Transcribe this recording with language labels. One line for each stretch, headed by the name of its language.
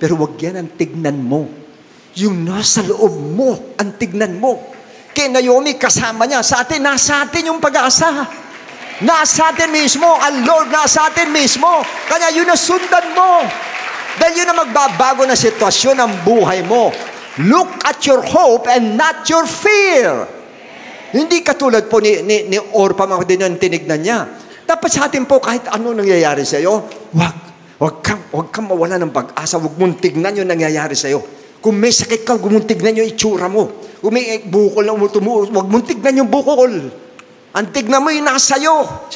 Filipino: Pero wag yan ang tignan mo. Yung nasa loob mo, ang tignan mo. Kay Naomi, kasama niya. Sa atin, nasa atin yung pag-asa. Nasa atin mismo. Ang Lord nasa atin mismo. Kaya yun na sundan mo. Dahil yun na magbabago na sitwasyon ng buhay mo.
English: Look at your hope and not your fear.
Filipino: Hindi katulad po ni Orpa, mga din yung tinignan niya. Dapat sa atin po, kahit ano nangyayari sa iyo, wag kang mawala ng pag-asa. Wag mong tignan yung nangyayari sa iyo. Kung may sakit ka, huwag mong tignan yung itsura mo. Kung may bukol na umutumo, huwag mong tignan yung bukol. Ang tignan mo yung nasa iyo.